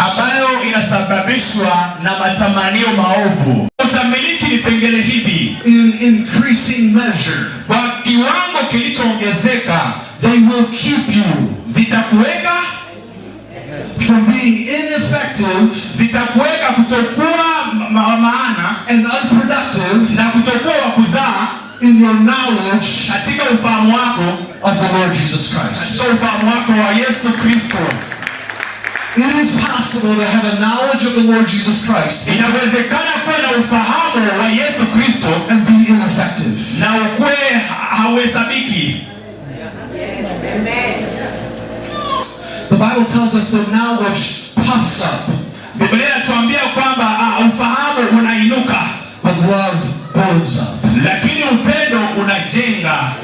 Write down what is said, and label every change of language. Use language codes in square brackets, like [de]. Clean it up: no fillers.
[sw] ambayo inasababishwa na matamanio maovu. Utamiliki vipengele hivi [en] In increasing measure, [sw] kwa kiwango kilichoongezeka, [en] they will keep you [sw] zitakuweka [en] from being ineffective [sw] zitakuweka kutokuwa maana [en] and unproductive [sw] na kutokuwa wa kuzaa [en] in your knowledge [sw] katika ufahamu wako [en] of the Lord Jesus Christ. [sw] katika ufahamu wako wa Yesu Kristo. [en] It is possible to have a knowledge of the Lord Jesus Christ [sw] Inawezekana kuwa na ufahamu wa Yesu Kristo [en] and be ineffective. [sw] na ukwe hauhesabiki. [en] The Bible tells us that knowledge puffs up, [sw] Biblia inatuambia kwamba ufahamu unainuka, [en] but love builds up. [sw] lakini upendo unajenga.